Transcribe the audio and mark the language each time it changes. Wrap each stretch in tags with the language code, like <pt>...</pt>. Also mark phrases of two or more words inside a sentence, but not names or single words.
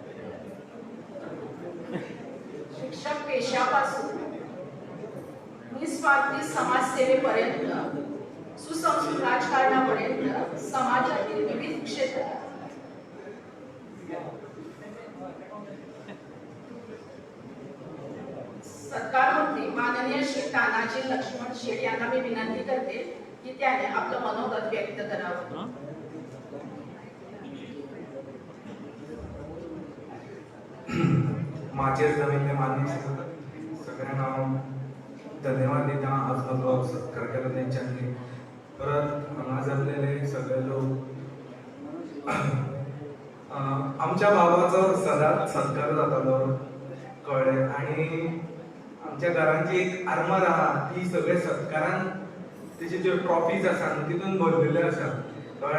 <mr>शिक्षक पेशापासून मी निस्वार्थी समाजसेवेपर्यंत सुसंस्कृत राजकारणापर्यंत समाजातील विविध क्षेत्रात सत्कार मंत्री माननीय श्री तानाजी लक्ष्मण शेठ यांना मी विनंती करते की त्याने आपलं मनोगत व्यक्त करावं.</mr> <kok>माझे जमिनी मान्य सगळ्यांना धन्यवाद दिता. आज जो सत्कार केला त्यांच्यानी. परत हांगा जमलेले सगळे लोक आमच्या बाबाचो सदांच सत्कार जातालो कळ्ळें. आनी आमच्या घरांची एक आर्मर आहा ती सगळे सत्कारान तेचे ज्यो ट्रॉफीज आसा तितून भरलेले आसा कळ्ळें.</kok>